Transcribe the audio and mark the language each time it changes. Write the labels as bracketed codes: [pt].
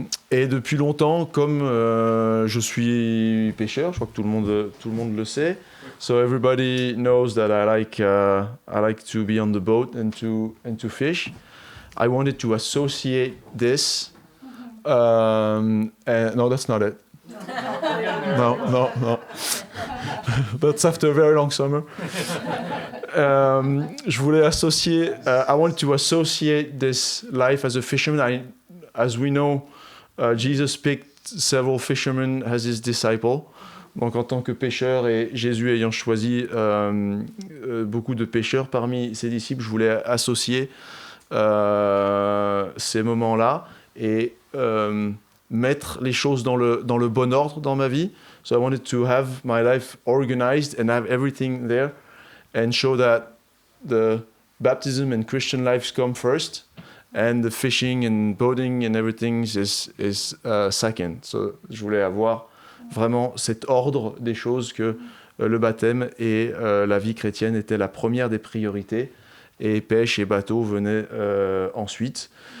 [fr] Et depuis longtemps, comme je suis pêcheur, je crois que tout le monde le sait. [en] So everybody knows that I like to be on the boat and to fish. I wanted to associate this. And no, that's not it. No. That's after a very long summer. [fr] Je voulais associer. [en] I wanted to associate this life as a fisherman. As we know, Jesus picked several fishermen as his disciples. [fr] Donc en tant que pêcheur et Jésus ayant choisi beaucoup de pêcheurs parmi ses disciples, je voulais associer ces moments-là et mettre les choses dans le bon ordre dans ma vie. [en] So I wanted to have my life organized and have everything there and show that the baptism and Christian lives come first and the fishing and boating and everything is second. [fr] So je voulais avoir vraiment cet ordre des choses que le baptême et la vie chrétienne étaient la première des priorités et pêche et bateau venaient ensuite.